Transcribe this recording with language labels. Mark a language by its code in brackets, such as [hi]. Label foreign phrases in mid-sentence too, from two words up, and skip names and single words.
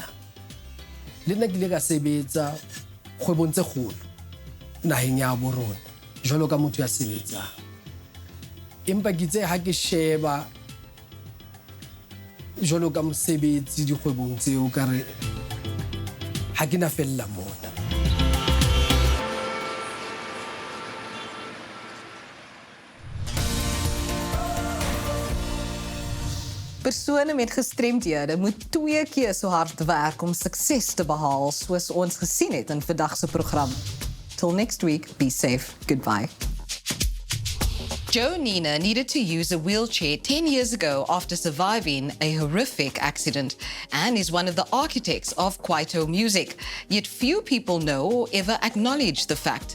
[st] Le nna ke ile ka sebetsa kgwebong tse kgolo naheng ya bo rona jwalo ka motho ya sebetsang. Empa ke itse ha ke sheba jwalo ka mosebetsi dikgwebong tseo ka re ha ke na fella mona. [af] Persone met gestremdhede moet 2 keer so hard werk om sukses te behaal soos ons gesien het in vandag se program. [en] Till next week, be safe. Goodbye. Joe Nina needed to use a wheelchair 10 years ago after surviving a horrific accident and is one of the architects of Kwaito music. Yet few people know or ever acknowledge the fact.